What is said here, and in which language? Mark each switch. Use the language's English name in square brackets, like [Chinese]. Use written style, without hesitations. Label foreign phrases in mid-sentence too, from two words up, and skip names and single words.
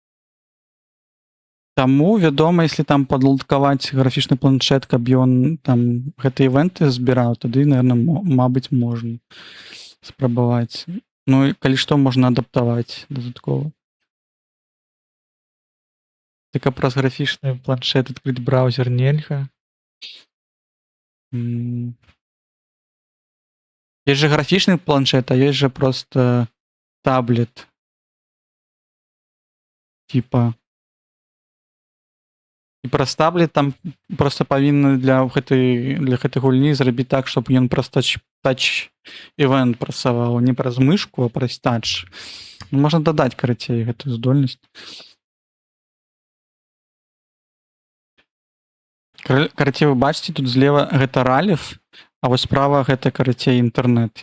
[Belarusian] Таму, вядома, если там падладкаваць графічны планшет, каб ён там гэтыя івенты збіраў, тады, наверное, мабыць, можна спрабаваць. Ну, і калі што, можна адаптаваць дадаткова. Тыка праз графічны планшет адкрыць браузер нельга. [Russian] Есть же [Belarusian] графічны планшет, [Russian] а есть же просто таблет. Типа. [Belarusian] І праз таблет там просто павінны для гэтай гульні зрабіць так, щоб ён праз тач-івент працаваў, не праз мышку, а праз тач. Можна дадаць, карацей, гэтую здольнасць. Карацей, вы бачыце, тут злева гэта раліф, а вось справа гэта, карацей, інтэрнэт.